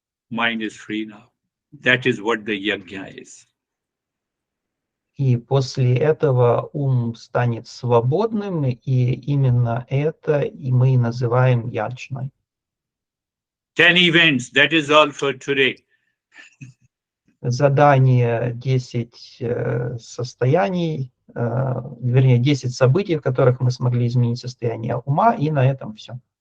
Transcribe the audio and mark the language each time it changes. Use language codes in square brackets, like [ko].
[en] Mind is free now. That is what the yajna is. [ru] И после этого ум станет свободным, и именно это и мы называем яджной. [en] 10 events, that is all for today. [ru] Задание 10 состояний, вернее, 10 событий, в которых мы смогли изменить состояние ума, и на этом все.